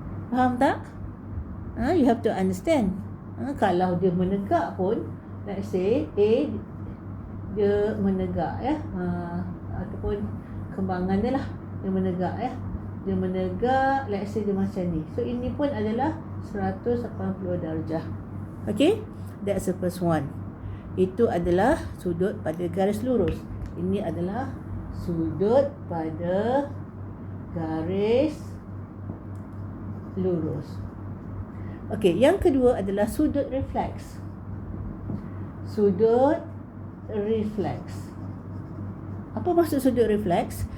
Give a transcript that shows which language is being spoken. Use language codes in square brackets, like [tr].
[ms] Faham tak? [en] You have to understand. [ms] Kalau dia menegak pun, [en] let's say [ms] A dia menegak ya, ataupun kembangan dia lah, dia menegak ya. Dia menegak, [en] let's say [ms] dia macam ni. So ini pun adalah 180 darjah. [en] Okay, that's the first one. [ms] Itu adalah sudut pada garis lurus. Ini adalah sudut pada garis lurus. Okay, yang kedua adalah sudut refleks. Sudut refleks. Apa maksud sudut refleks?